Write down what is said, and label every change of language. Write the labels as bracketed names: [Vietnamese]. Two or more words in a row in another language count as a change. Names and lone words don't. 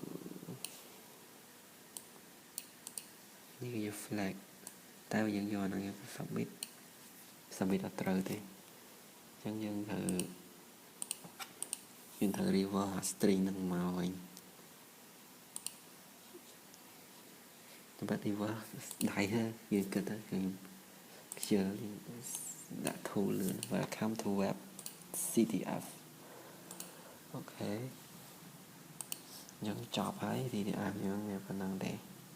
[Khmer] នេះគឺ flag តែយើងយកហ្នឹងយើង submit អត់ត្រូវទេអញ្ចឹងយើងត្រូវ [English] reverse string [Khmer] ហ្នឹងមកវិញតែ reverse ដៃយើងគិតទៅខ្ញុំខ្ជិលដាក់ tool លឿន [English] welcome to web CTF [Khmer] អូខេយើងចប់ហើយ CTF យើងវាប៉ុណ្ណឹងទេ